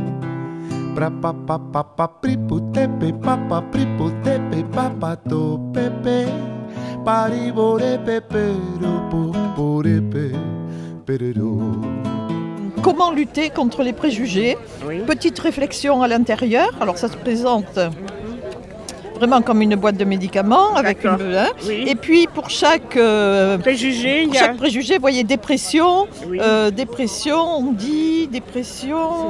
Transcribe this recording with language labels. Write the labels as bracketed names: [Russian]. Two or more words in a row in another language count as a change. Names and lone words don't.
[French] pra pa pa pa pa pripute pe pa pa pripute pe pa pa to pepe pari bore pepe ro po bore pe perero. Comment lutter contre les préjugés? Oui. Petite réflexion à l'intérieur. Alors ça se présente vraiment comme une boîte de médicaments avec une Oui. Et puis pour chaque Préjugé, pour chaque préjugé, vous voyez dépression, Oui. dépression, on dit dépression.